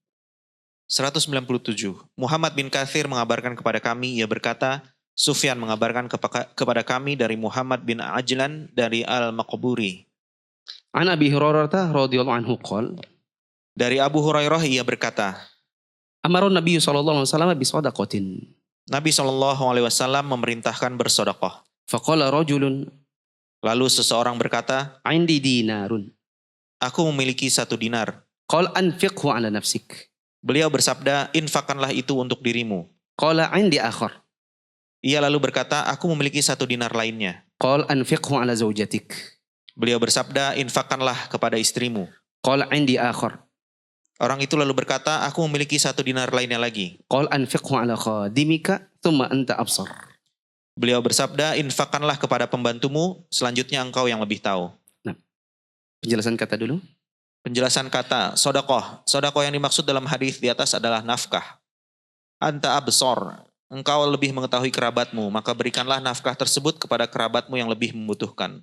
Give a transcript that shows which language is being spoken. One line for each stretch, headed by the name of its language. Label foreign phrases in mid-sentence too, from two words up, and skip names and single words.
Indonesian: Muhammad bin Katsir mengabarkan kepada kami, ia berkata, Sufyan mengabarkan kepada kami dari Muhammad bin Ajlan dari Al-Maqburi.
Arabic: An Abi Hurairah radhiyallahu anhu qol.
Indonesian: Dari Abu Hurairah ia berkata,
Arabic: Amarun Nabi sallallahu alaihi wasallam bi shadaqatin.
Indonesian: Nabi SAW memerintahkan bersedekah.
Arabic: Faqala rajulun.
Indonesian: Lalu seseorang berkata,
Arabic: Indi dinarun.
Indonesian: Aku memiliki 1 dinar.
Arabic: Qal anfiqhu ala nafsik.
Indonesian: Beliau bersabda, infakkanlah itu untuk dirimu.
Arabic: Qala indi akhar.
Indonesian: Ia lalu berkata, aku memiliki 1 dinar lainnya.
Arabic: Qal anfiqhu ala zawjatik.
Indonesian: Beliau bersabda, infakkanlah kepada istrimu.
Arabic: Qal indi akhar.
Indonesian: Orang itu lalu berkata, aku memiliki 1 dinar lainnya lagi.
Arabic: Qal anfiqhu ala khadimika thumma anta absar.
Indonesian: Beliau bersabda, infakkanlah kepada pembantumu, selanjutnya engkau yang lebih tahu. Nah, penjelasan kata dulu. Penjelasan kata, sodakoh. Sodakoh yang dimaksud dalam hadis di atas adalah nafkah.
Arabic: Anta absor.
Indonesian: Engkau lebih mengetahui kerabatmu, maka berikanlah nafkah tersebut kepada kerabatmu yang lebih membutuhkan.